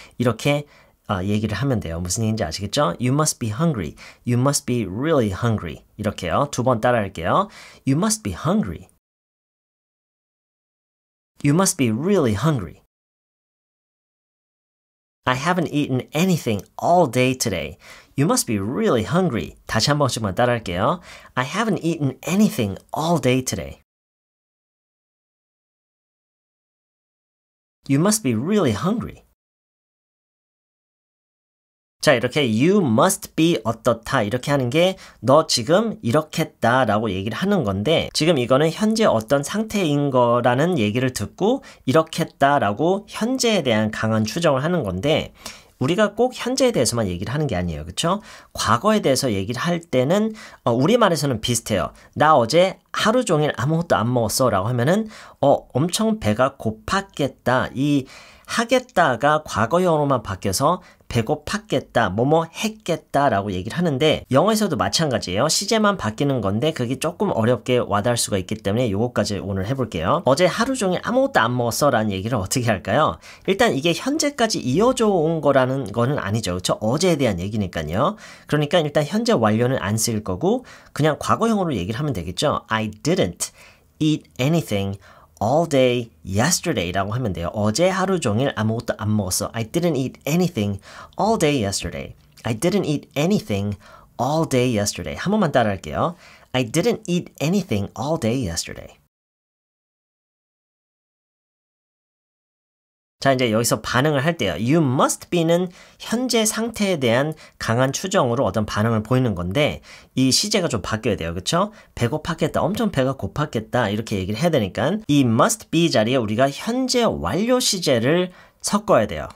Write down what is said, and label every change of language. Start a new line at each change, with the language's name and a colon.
Korean: 이렇게 얘기를 하면 돼요. 무슨 얘기인지 아시겠죠?
English: You must be hungry. You must be really hungry.
Korean: 이렇게요. 두 번 따라 할게요.
English: You must be hungry. You must be really hungry. I haven't eaten anything all day today. You must be really hungry.
Korean: 다시 한 번씩만 따라 할게요.
English: I haven't eaten anything all day today. You must be really hungry.
Korean: 자, 이렇게
English: you must be
Korean: 어떻다 이렇게 하는 게 너 지금 이렇겠다 라고 얘기를 하는 건데 지금 이거는 현재 어떤 상태인 거라는 얘기를 듣고 이렇겠다 라고 현재에 대한 강한 추정을 하는 건데 우리가 꼭 현재에 대해서만 얘기를 하는 게 아니에요. 그렇죠? 과거에 대해서 얘기를 할 때는 우리말에서는 비슷해요. 나 어제 하루 종일 아무것도 안 먹었어 라고 하면은 엄청 배가 고팠겠다. 이 하겠다가 과거형으로만 바뀌어서 배고팠겠다, 뭐뭐 했겠다라고 얘기를 하는데 영어에서도 마찬가지예요. 시제만 바뀌는 건데 그게 조금 어렵게 와닿을 수가 있기 때문에 요거까지 오늘 해볼게요. 어제 하루 종일 아무것도 안 먹었어 라는 얘기를 어떻게 할까요? 일단 이게 현재까지 이어져 온 거라는 거는 아니죠. 그렇죠? 어제에 대한 얘기니까요. 그러니까 일단 현재 완료는 안 쓰일 거고 그냥 과거형으로 얘기를 하면 되겠죠.
English: I didn't eat anything all day yesterday
Korean: 라고 하면 돼요. 어제 하루 종일 아무것도 안 먹었어.
English: I didn't eat anything all day yesterday. I didn't eat anything all day yesterday.
Korean: 한 번만 따라 할게요.
English: I didn't eat anything all day yesterday.
Korean: 자, 이제 여기서 반응을 할 때요.
English: You must be
Korean: 는 현재 상태에 대한 강한 추정으로 어떤 반응을 보이는 건데 이 시제가 좀 바뀌어야 돼요. 그렇죠? 배고팠겠다. 엄청 배가 고팠겠다. 이렇게 얘기를 해야 되니까 이 must be 자리에 우리가 현재 완료 시제를 섞어야 돼요.